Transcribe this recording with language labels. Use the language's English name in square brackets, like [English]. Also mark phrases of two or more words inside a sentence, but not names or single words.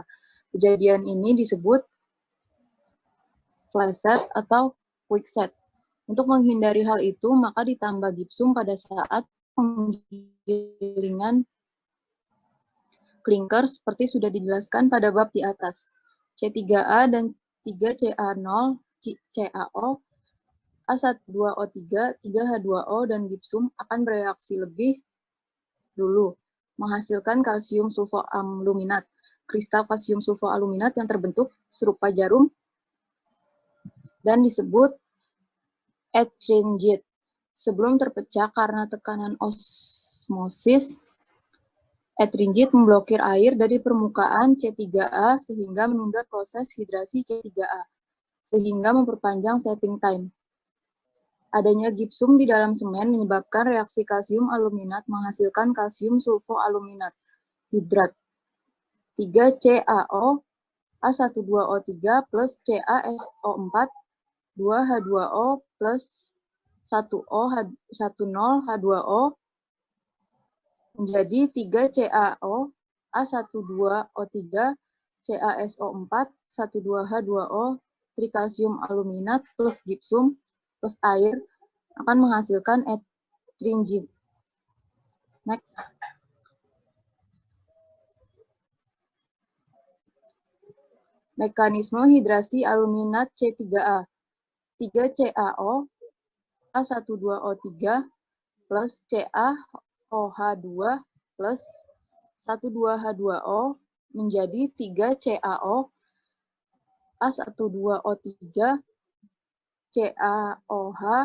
[Indonesian] Kejadian ini disebut [English] flash set [Indonesian] atau [English] quick set. [Indonesian] Untuk menghindari hal itu, maka ditambah gipsum pada saat penggilingan klinker seperti sudah dijelaskan pada bab di atas. C3A dan 3CA0, CaO, A12O3, 3H2O, dan gipsum akan bereaksi lebih dulu, menghasilkan kalsium sulfoaluminat. Kristal kalsium sulfoaluminat yang terbentuk serupa jarum dan disebut ettringite. Sebelum terpecah karena tekanan osmosis, ettringite memblokir air dari permukaan C3A sehingga menunda proses hidrasi C3A, sehingga memperpanjang [English] setting time. [Indonesian] Adanya gipsum di dalam semen menyebabkan reaksi kalsium aluminat menghasilkan kalsium sulfoaluminat hidrat 3CaO A12O3 plus CaSO4 2H2O plus 10H2O menjadi 3CaO A12O3 CaSO4 12H2O trikalsium aluminat plus gipsum plus air akan menghasilkan ettringite. Next. Mekanisme hidrasi aluminat C3A. 3CaO A12O3 plus CaOH2 plus 12H2O menjadi 3CaO A12O3 CaOH